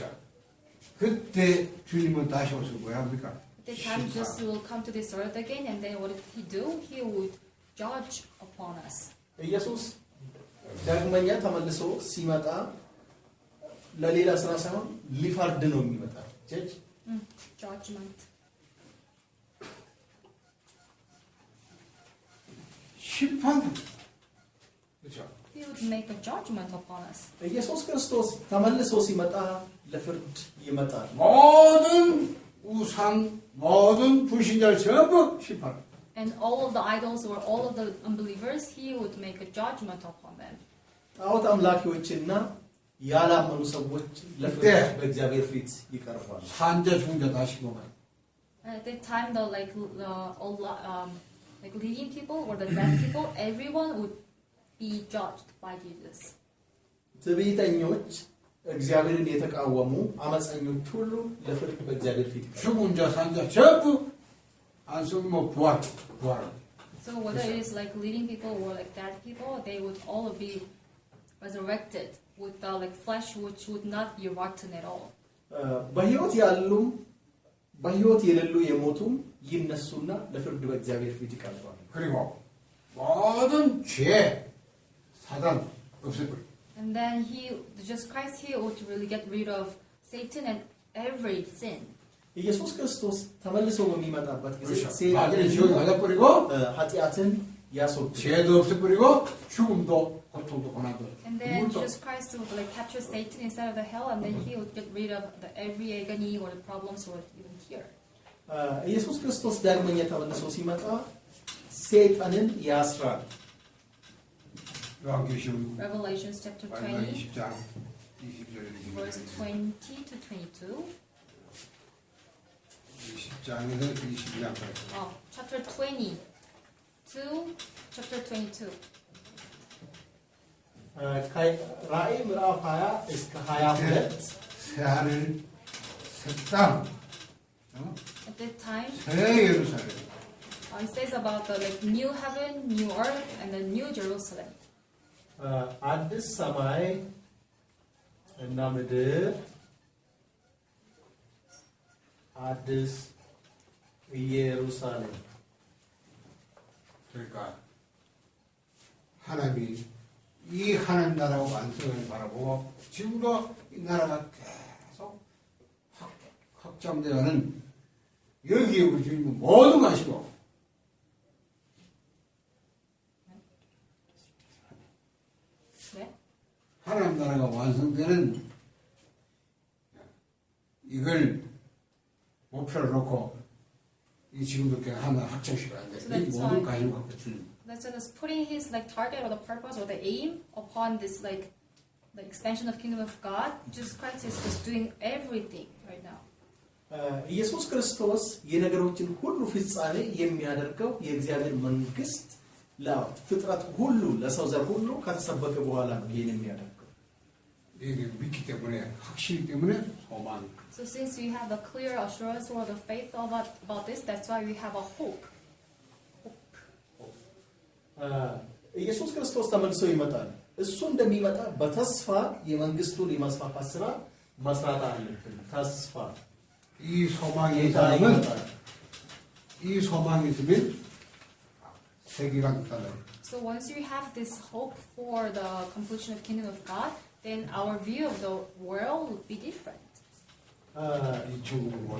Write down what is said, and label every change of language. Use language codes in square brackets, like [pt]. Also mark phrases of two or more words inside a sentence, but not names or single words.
[ko] 그때 주님은 다시 오셔서 뭐 합니까? [en] At that time, Jesus will come to this earth again, and then what did he do? He would judge upon us. [am] ኢየሱስ ዳግመኛ ተመልሶ ሲመጣ ለሌላ ስራ ሳይሆን ሊፈርድ ነው የሚመጣ። ጀጅ [en] Judgment. [ko] 심판. 그렇죠. [en] He would make a judgment upon us. [am] ኢየሱስ ክርስቶስ ተመልሶ ሲመጣ ለፍርድ ይመጣል። [ko] 모든 우상, 모든 불신자를 전부 심판. [en] And all of the idols or all of the unbelievers, he would make a judgment upon them. [am] ጣዖት አምላኪዎችና ያላመኑ ሰዎች ለፍርድ በእግዚአብሔር ፊት ይቀርባሉ። [ko] 산자 중자 다 신고가. [en] And at that time, like leading people or the bad people, everyone would be judged by Jesus. [am] ትዕቢተኞች፣ እግዚአብሔርን የተቃወሙ አመፀኞች ሁሉ ለፍርድ በእግዚአብሔር ፊት ይቀርባሉ። [ko] 죽은 자, 산자 전부 안쓰면 부활. [en] So whether it is like leading people or like dead people, they would all be resurrected with like flesh which would not be rotten at all. [am] በሕይወት ያሉም በሕይወት የሌሉ የሞቱም ይነሱና ለፍርድ በእግዚአብሔር ፊት ይቀርባሉ። [ko] 그리고 모든 죄, 사단 없을 거예요. [en] And then Jesus Christ, he would really get rid of Satan and every sin. [am] ኢየሱስ ክርስቶስ ተመልሶ በሚመጣበት ጊዜ [ko] 마귀는 지옥에 가져버리고 [am] ኃጢአትን ያስወግዳል። [ko] 죄도 없애버리고 죽음도 고통도 고난도 [en] And then [ko] 물도 [en] Jesus Christ would like capture Satan inside of the hell, and then he would get rid of every agony or the problems or even here. [am] ኢየሱስ ክርስቶስ ዳግመኛ ተመልሶ ሲመጣ ሰይጣንን ያስራል። [ko] 요한계시록 [en] Revelations chapter 20, [ko] 20장 20절에 [en] verse 20 to 22. [ko] 20장에서 22장까지 [en] Oh, chapter 20 to chapter 22. [am] ራእይ ምዕራፍ 20 እስከ 22 [ko] 새하늘 새 땅, [en] At that time, [ko] 새 예루살렘 [en] it says about the like new heaven, new earth, and the new Jerusalem. [am] አዲስ ሰማይ እና ምድር አዲስ ኢየሩሳሌም [ko] 그러니까 하나님이 이 하나님 나라가 완성을 바라보고 지금도 이 나라가 계속 확장되어가는 여기에 우리 주님은 모든 거 아시고 네? 하나님 나라가 완성되는 이걸 목표를 놓고 이 지금도 그냥 하나 확장시켜야 돼. 이 모든 관심을 갖고 주님. [en] That's just putting his like target or the purpose or the aim upon this like the expansion of kingdom of God. Jesus Christ is just doing everything right now. [am] ኢየሱስ ክርስቶስ የነገሮችን ሁሉ ፍጻሜ የሚያደርገው የእግዚአብሔር መንግስት ለፍጥረት ሁሉ ለሰው ዘር ሁሉ ከተሰበከ በኋላ ነው ይሄን የሚያደርገው። [ko] 이게 믿기 때문에 확실히 때문에 소망. [en] So since we have a clear assurance or the faith about this, that's why we have a hope. [am] ኢየሱስ ክርስቶስ ተመልሶ ይመጣል። እሱ እንደሚመጣ በተስፋ የመንግስቱን የማስፋፋት ስራ መስራት አለብን። ተስፋ [ko] 이 소망이 있다면 이 소망이 있으면 세계가 달라요. [en] So once you have this hope for the completion of kingdom of God, then our view of the world would be different. [ko] 이 중국은